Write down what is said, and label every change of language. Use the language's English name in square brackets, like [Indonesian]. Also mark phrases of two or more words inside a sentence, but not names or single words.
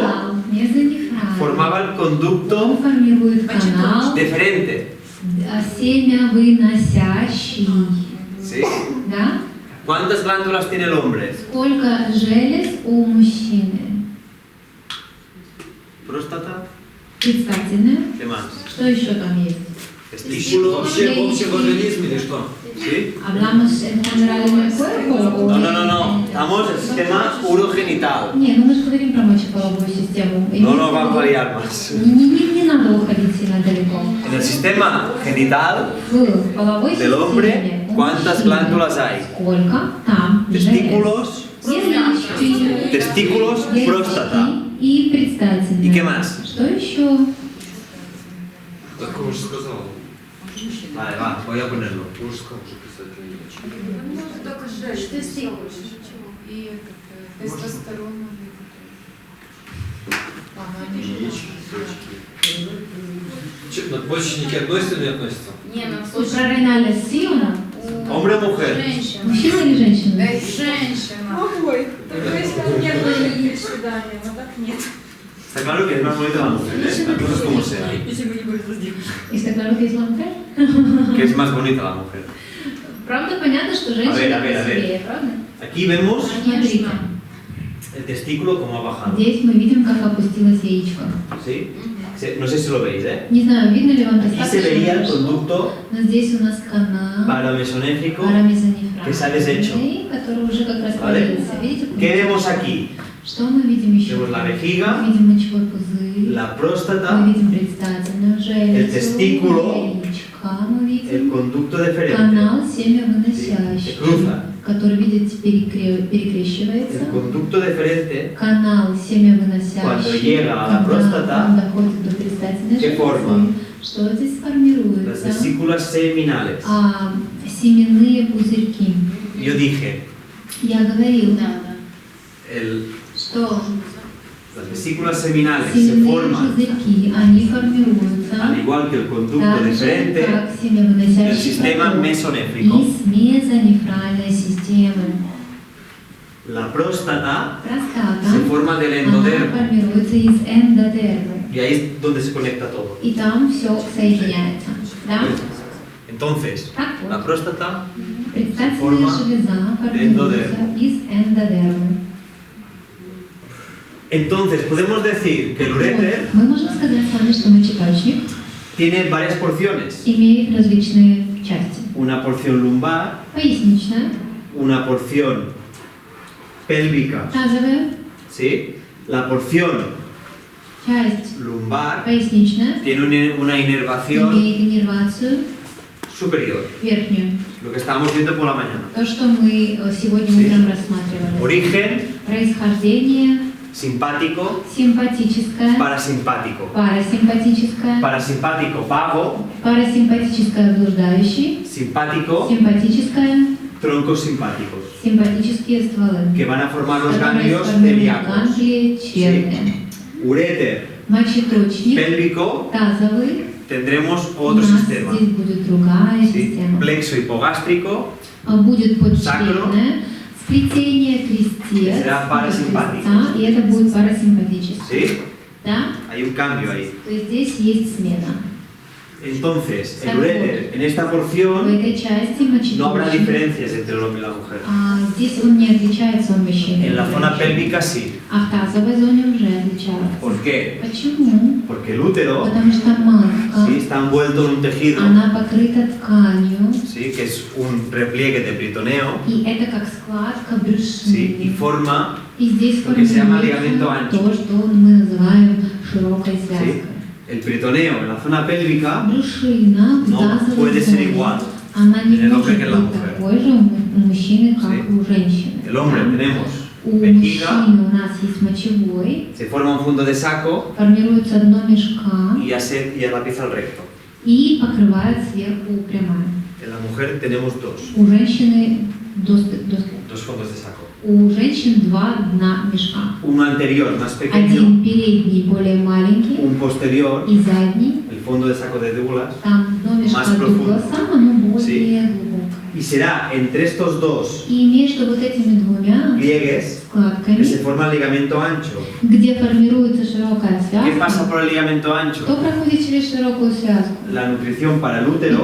[Russian] канал мезонефральный. [Spanish] formaba el conducto [Russian] Он формирует канал [Spanish] deferente. [Russian] семявыносящий. [Spanish] ¿Sí? [Russian] Да? [Spanish] ¿Cuántas glándulas tiene el hombre? [Russian] Сколько желез у мужчины? [Spanish] Próstata. [Russian] Предстательная. [Spanish] ¿Qué más? [Russian] Что еще там есть? [Spanish] Testículos. [Russian] Вообще в общем организме или что? [Spanish] ¿Sí? Hablamos en general en el cuerpo. No. Estamos en el sistema urogenital. [Russian] Не, ну мы же говорим про мочеполовую систему. [Spanish] No nos vamos a liar más. [Russian] Не надо уходить сильно далеко. [Spanish] En el sistema genital [Russian] В половой [Spanish] del hombre, [Russian] системе у [Spanish] ¿cuántas [Russian] мужчины [Spanish] glándulas hay? [Russian] Сколько там [Spanish] Testículos, [Russian] желез? [Spanish] testículos, próstata. [Russian] И предстательная. [Spanish] ¿Y qué más? [Russian] Что еще? Так он уже сказал. [Spanish] Vale, va, voy a ponerlo. [Russian] Мужском уже предстательная яичко. Только жесть. Тестикулы. И тестостерон. Яички, точки. Че, надпочечники относятся или не относятся? Не, ну в Слушай, случае... Рейналя Сиона, [Spanish] ¿Hombre o mujer? [Russian] Женщина. мужчина или женщина? Женщина. Ой, только если нет были свидания, но так нет. [Spanish] Está claro que es más bonita la mujer, ¿eh? Las cosas como sean. Está claro que es la mujer? Que es más bonita la mujer. [Russian] Правда, понятно, что женщина [Spanish] A ver. [Russian] красивее, правда? [Spanish] Aquí vemos [Russian] Смотрите, [Spanish] el testículo como ha bajado. [Russian] здесь мы видим, как опустилось яичко. [Spanish] ¿Sí? No sé si lo veis, ¿eh? [Russian] Не знаю, видно ли вам [Spanish] Aquí se [Russian] достаточно [Spanish] veía el [Russian] хорошо, [Spanish] conducto [Russian] но здесь у нас канал [Spanish] paramesonéfrico. [Russian] парамезонефральный, [Spanish] que se ha deshecho. [Russian] который уже как раз [Spanish] ¿Vale? [Russian] появился. Видите? [Spanish] ¿Qué vemos aquí? [Russian] Что мы видим еще? [Spanish] Vemos la vejiga, [Russian] Мы видим мочевой пузырь, [Spanish] la [Russian] мы [Spanish] próstata, [Russian] видим предстательную железу, [Spanish] el testículo, [Russian] яичко, мы [Spanish] el [Russian] видим [Spanish] conducto deferente, [Russian] канал [Spanish] se [Russian] семявыносящий, [Spanish] cruza. [Russian] который, видите, перекрещивается. [Spanish] El conducto deferente, [Russian] Канал семявыносящий, [Spanish] Cuando llega a la [Russian] когда [Spanish] próstata, [Russian] он доходит до предстательной [Spanish] ¿qué [Russian] железы, [Spanish] forma? [Russian] что здесь [Spanish] las [Russian] формируется? [Spanish] vesículas seminales. [Russian] Семенные пузырьки. [Spanish] Yo dije, [Russian] Я говорил, что [Spanish] las vesículas seminales se [Russian] семенные [Spanish] forman, [Russian] пузырьки, они формируются [Spanish] al igual que el conducto [Russian] так же, [Spanish] deferente, [Russian] как [Spanish] del [Russian] семявыносящий [Spanish] sistema [Russian] проток [Spanish] mesonéfrico. [Russian] из мезонефральной системы. [Spanish] La próstata [Russian] Простата, [Spanish] se forma del [Russian] она [Spanish] endodermo [Russian] формируется из эндодермы. [Spanish] y ahí es donde se conecta todo. [Russian] И там все соединяется. Да? [Spanish] Entonces, [Russian] Так вот. [Spanish] la próstata [Russian] Предстательная форма железа формируется эндодерма. из эндодермы. [Spanish] Entonces, podemos decir que el uréter [Russian] Мы можем сказать с вами, что мочеточник [Spanish] tiene varias porciones. [Russian] имеет различные части. [Spanish] Una porción lumbar, [Russian] Поясничная, [Spanish] una porción pélvica, [Russian] тазовая, [Spanish] ¿sí? La porción [Russian] часть [Spanish] lumbar [Russian] поясничная [Spanish] tiene una inervación [Russian] имеет иннервацию [Spanish] superior, [Russian] верхнюю. [Spanish] lo que estábamos viendo por la mañana. [Russian] То, что мы сегодня [Spanish] Sí. [Russian] утром рассматривали. [Spanish] Origen [Russian] Происхождение [Spanish] simpático, [Russian] симпатическое, [Spanish] parasimpático. [Russian] парасимпатическое, [Spanish] Parasimpático vago, [Russian] парасимпатическое блуждающий, [Spanish] simpático, [Russian] симпатическое, [Spanish] troncos simpáticos, [Russian] симпатические стволы. [Spanish] que van a formar los [Russian] которые [Spanish] ganglios [Russian] сформируют [Spanish] celíacos. [Russian] ганглии черные. [Spanish] Uréter [Russian] Мочеточник, [Spanish] pélvico, [Russian] тазовый, [Spanish] tendremos [Russian] у [Spanish] otro [Russian] нас [Spanish] sistema. [Russian] здесь будет другая [Spanish] ¿Sí? [Russian] система. [Spanish] Plexo hipogástrico, [Russian] Будет [Spanish] Сакро. [Russian] подчленное, сплетение крестец, [Spanish] Será parasimpático. [Russian] креста, и это будет парасимпатическое. [Spanish] ¿sí? [Russian] Да? [Spanish] Hay un cambio ahí. [Russian] То есть здесь есть смена. [Spanish] Entonces, el Сакро. uréter en esta [Russian] В [Spanish] porción [Russian] этой части [Spanish] no habrá [Russian] мочеточник. [Spanish] diferencias entre el hombre y la mujer. [Russian] Здесь он не отличается от мужчины. [Spanish] En la [Russian] и [Spanish] zona [Russian] женщины. [Spanish] pélvica sí. [Russian] А в тазовой зоне уже отличается. [Spanish] ¿Por qué? [Russian] Почему? [Spanish] Porque el útero [Russian] Потому что матка, [Spanish] ¿sí? está envuelto en un tejido, [Russian] она покрыта тканью, [Spanish] ¿sí? que es un repliegue de peritoneo, [Russian] и это как складка [Spanish] ¿sí? y [Russian] брюшины. [Spanish] forma [Russian] И здесь [Spanish] lo que se llama [Russian] формируется [Spanish] ligamento ancho. [Russian] то, что мы называем широкой [Spanish] ¿sí? [Russian] связкой. [Spanish] El peritoneo en la zona pélvica [Russian] Брюшина в [Spanish] no [Russian] тазовой [Spanish] puede ser [Russian] зоне, [Spanish] igual. [Russian] она не [Spanish] en el hombre [Russian] может [Spanish] que en la [Russian] быть [Spanish] mujer. [Russian] такой же у мужчины, как [Spanish] Sí. [Russian] у женщины. [Spanish] El hombre [Russian] Да? [Spanish] tenemos [Russian] У [Spanish] vejiga, [Russian] мужчины у нас есть мочевой, [Spanish] se forma un fondo de saco [Russian] формируется дно мешка [Spanish] y ya la empieza el recto. [Russian] и покрывает сверху прямая. [Spanish] En la mujer tenemos dos [Russian] У женщины [Spanish] fondos de saco. [Russian] У женщин два дна мешка. [Spanish] Uno anterior más pequeño, [Russian] Один передний более маленький [Spanish] un posterior, [Russian] и задний. [Spanish] el fondo de saco de Douglas, [Russian] Там дно мешка [Spanish] Más profundo. [Russian] Дугласа, оно более [Spanish] Sí. [Russian] глубокое. [Spanish] y será entre estos dos [Russian] И между вот этими двумя [Spanish] pliegues [Russian] складками, [Spanish] que se forma el ligamento ancho. [Russian] где формируется широкая [Spanish] ¿Qué pasa [Russian] связка, [Spanish] por el ligamento ancho? [Russian] что проходит через широкую связку? [Spanish] La nutrición para el útero